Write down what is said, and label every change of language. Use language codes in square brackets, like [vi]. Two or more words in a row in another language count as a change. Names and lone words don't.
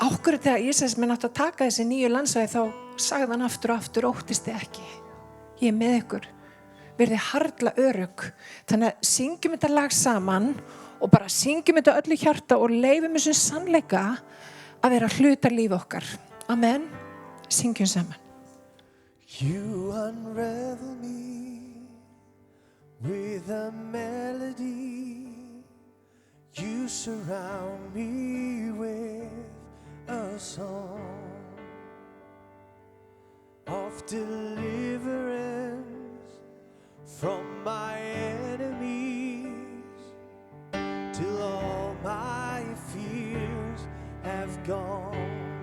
[is] ákvörðu þegar Ísæs minn átti að taka þessi 9 landsvæði þá sagði hann aftur og aftur, óttist þið ekki. Ég er með ykkur. Verðið harla örugg. Þannig að syngjum þetta lag saman og bara syngjum þetta öllu hjarta og leifum þessum sannleika að vera hluta líf okkar. Amen. Syngjum saman. [en] You unravel me with a melody. You surround me with a song of deliverance from my enemies, till all my fears have gone.